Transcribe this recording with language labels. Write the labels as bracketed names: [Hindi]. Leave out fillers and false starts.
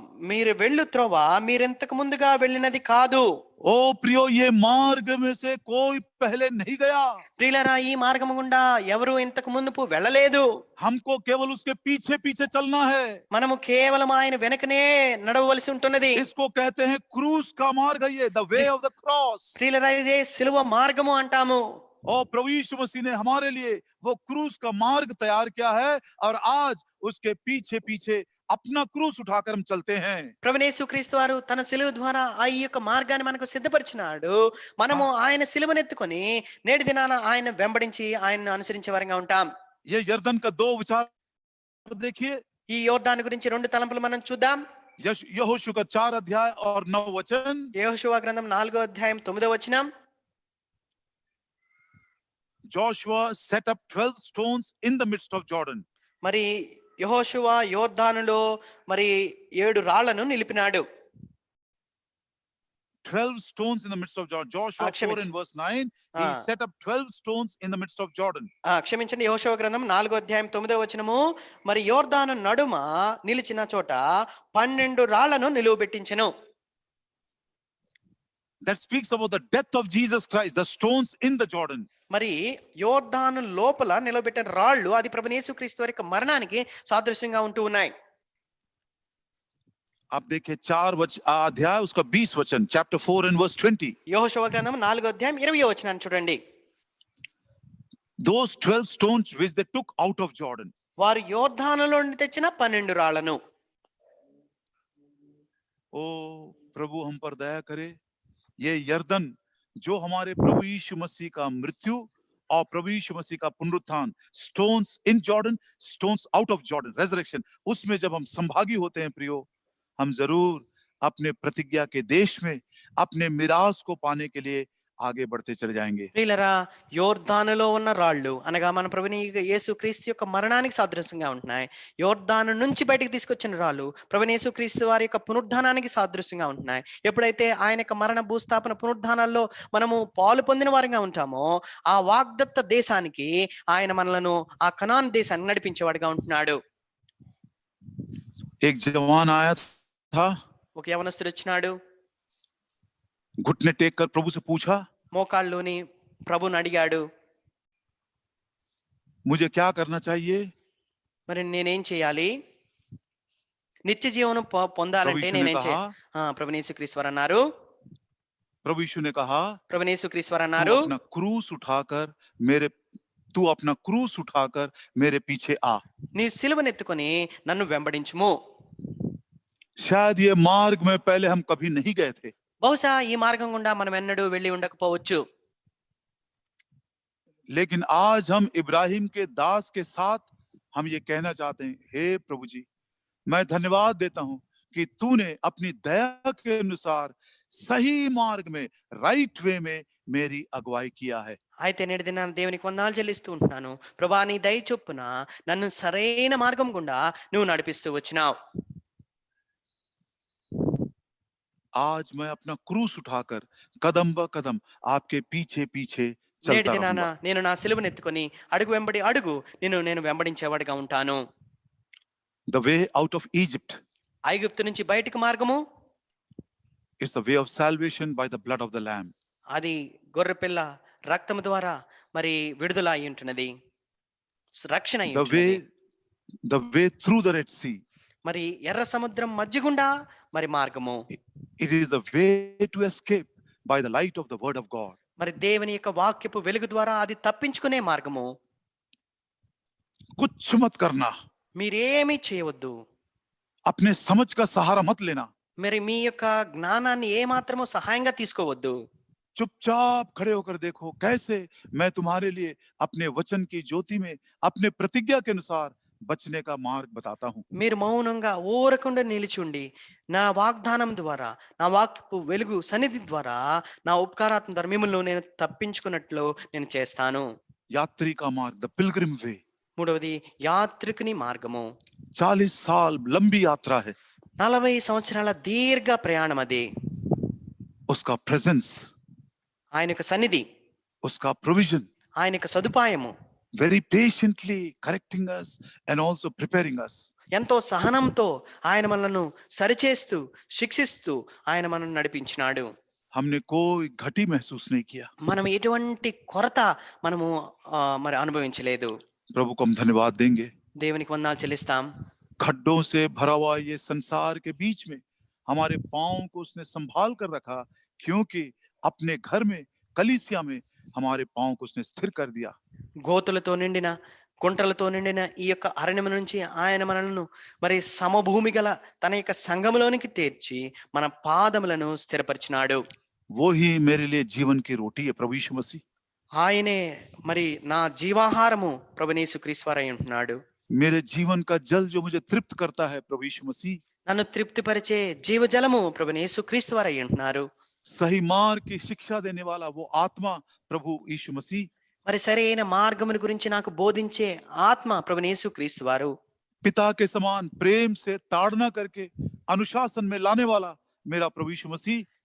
[Telugu] మీరు వెళ్ళు త్రోవ మీరెంతకు ముందుగా వెళ్ళినది కాదు. [Hindi] ओ प्रियो, ये मार्ग में से कोई पहले नहीं गया. [Telugu] ప్రియులారా, ఈ మార్గము గుండా ఎవరు ఇంతకు మునుపు వెళ్ళలేదు. [Hindi] हमको केवल उसके पीछे पीछे चलना है. [Telugu] మనము కేవలం ఆయన వెనకనే నడవవలసి ఉంటున్నది. [Hindi] इसको कहते हैं क्रूस का मार्ग है, ये [English] The way of the cross. [Telugu] ప్రియులారా, ఇదే సిలువ మార్గము అంటాము. [Hindi] और प्रभु यीशु मसीह ने हमारे लिए वो क्रूस का मार्ग तैयार किया है, और आज उसके पीछे पीछे अपना क्रूस उठाकर हम चलते हैं. [Telugu] ప్రభువైన యేసుక్రీస్తు వారు తన సిలువ ద్వారా ఆ యొక్క మార్గాన్ని మనకు సిద్ధపరిచినాడు. మనము ఆయన సిలువను ఎత్తుకొని నేటి దినాన ఆయన వెంబడించి ఆయనను అనుసరించే వారంగా ఉంటాం. [Hindi] ये यर्दन का 2 विचार देखिए. [Telugu] ఈ యోర్దాను గురించి 2 తలంపులు మనం చూద్దాం. [Hindi] यहोशू का 4 अध्याय और 9 वचन. [Telugu] యెహోషువ గ్రంథం 4వ అధ్యాయం 9వ వచనం. [English] Joshua set up 12 stones in the midst of Jordan. [Telugu] మరి యెహోషువ యోర్దానులో మరి 7 రాళ్లను నిలిపినాడు. [English] 12 stones in the midst of Jordan. Joshua 4 and verse 9, he set up 12 stones in the midst of Jordan. [Telugu] క్షమించండి, యెహోషువ గ్రంథం 4వ అధ్యాయం 9వ వచనము. మరి యోర్దాను నడుమ నిలిచిన చోట 12 రాళ్లను నిలువబెట్టించెను. [English] That speaks about the death of Jesus Christ, the stones in the Jordan. [Telugu] మరి యోర్దాను లోపల నిలబెట్టిన రాళ్ళు అది ప్రభువైన యేసుక్రీస్తు వారి మరణానికి సాదృశ్యంగా ఉంటూ ఉన్నాయి. [Hindi] आप देखिए 4 अध्याय उसका 20 वचन, [English] chapter 4 and verse 20. [Telugu] యెహోషువ గ్రంథం 4వ అధ్యాయం 20వ వచనాన్ని చూడండి. [English] Those 12 stones which they took out of Jordan. [Telugu] వారు యోర్దానులో నుండి తెచ్చిన 12 రాళ్లను. [Hindi] ओ प्रभु हम पर दया करे। ये यर्दन जो हमारे प्रभु यीशु मसीह का मृत्यु और प्रभु यीशु मसीह का पुनरुत्थान, [English] stones in Jordan, stones out of Jordan, resurrection, [Hindi] उसमें जब हम संभागी होते हैं प्रियो, हम जरूर अपने प्रतिज्ञा के देश में अपने मिरास को पाने के लिए आगे बढ़ते चले जाएंगे। [Telugu] ప్రియులరా, యోర్దానులో ఉన్న రాళ్ళు అనగా మన ప్రభుని యేసుక్రీస్తు యొక్క మరణానికి సాదృశ్యంగా ఉంటున్నాయి. యోర్దాను నుంచి బయటికి తీసుకొచ్చిన రాళ్ళు ప్రభుని యేసుక్రీస్తు వారి యొక్క పునరుద్ధానానికి సాదృశ్యంగా ఉంటున్నాయి. ఎప్పుడైతే ఆయన యొక్క మరణ భూస్థాపన పునరుద్ధానాల్లో మనము పాలు పొందిన వారిగా ఉంటామో, ఆ వాగ్దత్త దేశానికి ఆయన మనలను ఆ కనాన్ దేశాన్ని నడిపించేవాడిగా ఉంటున్నాడు. [Hindi] एक जवान आया था, [Telugu] ఒక యవనస్తుడు వచ్చినాడు. [Hindi] घुटने टेक कर प्रभु से पूछा, [Telugu] మోకాళ్ళలోని ప్రభుని అడిగాడు, [Hindi] मुझे क्या करना चाहिए? [Telugu] మరి నేనేం చేయాలి? నిత్య జీవనం [Hindi] प्रभु [Telugu] పొందాలంటే [Hindi] यीशु ने [Telugu] నేనేం [Hindi] कहा, [Telugu] ప్రభుని యేసుక్రీస్తు వారు అన్నారు, [Hindi] प्रभु यीशु ने कहा, [Telugu] ప్రభుని యేసుక్రీస్తు వారు [Hindi] तू [Telugu] అన్నారు, [Hindi] अपना क्रूस उठाकर मेरे तू अपना क्रूस उठाकर मेरे पीछे आ। [Telugu] నీ సిలువనెత్తుకొని నన్ను వెంబడించుము. [Hindi] शायद ये मार्ग में पहले हम कभी नहीं गए थे, [Telugu] బహుశా ఈ మార్గం గుండా మనం ఎన్నడూ వెళ్ళి ఉండకపోవచ్చు. [Hindi] लेकिन आज हम इब्राहिम के दास के साथ हम ये कहना चाहते हैं, हे प्रभु जी, मैं धन्यवाद देता हूं कि तूने अपनी दया के अनुसार सही मार्ग में, [English] right way [Hindi] में मेरी अगुवाई किया है। [Telugu] అయితే నేటి దినాన దేవునికి వందనాలు చెల్లిస్తూ ఉంటున్నాను. ప్రభా, నీ దయ చొప్పున నన్ను సరైన మార్గం గుండా నువ్వు నడిపిస్తూ వచ్చినావు. [Hindi] आज मैं अपना क्रूस उठाकर कदम ब कदम आपके पीछे पीछे [Telugu] నేటి [Hindi] चलता [Telugu] దినాన [Hindi] रहूंगा। [Telugu] నేను నా సిలువనెత్తుకొని అడుగు వెంబడి అడుగు నేను వెంబడించేవాడిగా ఉంటాను. [English] The way out of Egypt [Telugu] ఐగుప్తు నుంచి బయటికి మార్గము [English] is the way of salvation by the blood of the Lamb. [Telugu] అది గొర్రెపిల్ల రక్తము ద్వారా మరి విడుదల అయి ఉంటున్నది, రక్షణ అయి ఉంటున్నది. [English] The way through the Red Sea. [Telugu] మరి ఎర్ర సముద్రం మధ్య గుండా మరి మార్గము. [English] It is the way to escape by the light of the word of God. [Telugu] మరి దేవుని యొక్క వాక్యపు వెలుగు ద్వారా అది తప్పించుకునే మార్గము. [Hindi] कुछ मत करना, [Telugu] మీరేమీ చేయవద్దు. [Hindi] अपने समझ का सहारा मत लेना, [Telugu] మరి మీ యొక్క జ్ఞానాన్ని ఏ మాత్రము సహాయంగా తీసుకోవద్దు. [Hindi] चुपचाप खड़े होकर देखो कैसे मैं तुम्हारे लिए अपने वचन की ज्योति में अपने प्रतिज्ञा के अनुसार बचने का मार्ग बताता हूं। [Telugu] మీరు మౌనంగా ఊరకుండా నిలిచి ఉండి నా వాగ్దానం ద్వారా, నా వాక్యపు వెలుగు సన్నిధి ద్వారా, నా ఉపకారాత్మ ద్వారా మిమ్మల్ని నేను తప్పించుకున్నట్లు నేను చేస్తాను. [Hindi] यात्री का मार्ग, [English] The pilgrim way. [Telugu] మూడవది యాత్రికుని మార్గము. [Hindi] 40 साल लंबी यात्रा है, [Telugu] 40 సంవత్సరాల దీర్ఘ ప్రయాణం అది. [Hindi] उसका प्रेजेंस, [Telugu] ఆయన యొక్క సన్నిధి, [Hindi] उसका प्रोविजन, [Telugu] ఆయన యొక్క సదుపాయము [English] very patiently correcting us and also preparing us. [Telugu] ఎంతో సహనంతో ఆయన మనలను సరిచేస్తూ శిక్షిస్తూ ఆయన మనల్ని నడిపించినాడు. [Hindi] हमने कोई घटी महसूस नहीं किया। [Telugu] మనం ఎటువంటి కొరత మనము మరి అనుభవించలేదు. [Hindi] प्रभु को हम धन्यवाद देंगे। [Telugu] దేవునికి వందనాలు చెల్లిస్తాం. [Hindi] खड्डों से भरा हुआ ये संसार के बीच में हमारे पांव को उसने संभाल कर रखा, क्योंकि अपने घर में, कलीसिया में हमारे पांव को उसने स्थिर कर दिया। [Telugu] గోతులతో నిండిన కుంటలతో నిండిన ఈ యొక్క అరణ్యం నుంచి ఆయన మనలను మరి సమభూమి గల తన యొక్క సంఘములోనికి తీర్చి మన పాదములను స్థిరపరిచినాడు. [Hindi] वो ही मेरे लिए जीवन की रोटी है, प्रभु यीशु मसीह। [Telugu] ఆయనే మరి నా జీవాహారము ప్రభుని యేసుక్రీస్తు వారై ఉంటున్నాడు. [Hindi] मेरे जीवन का जल जो मुझे तृप्त करता है, प्रभु यीशु मसीह। [Telugu] నన్ను తృప్తిపరిచే జీవజలము ప్రభుని యేసుక్రీస్తు వారై ఉంటున్నారు. [Hindi] सही मार्ग की शिक्षा देने वाला वो आत्मा प्रभु यीशु मसीह। [Telugu] మరి సరైన మార్గమును గురించి నాకు బోధించే ఆత్మ ప్రభుని యేసుక్రీస్తు వారు. [Hindi] पिता के समान प्रेम से ताड़ना करके अनुशासन में लाने वाला मेरा प्रभु यीशु मसीह।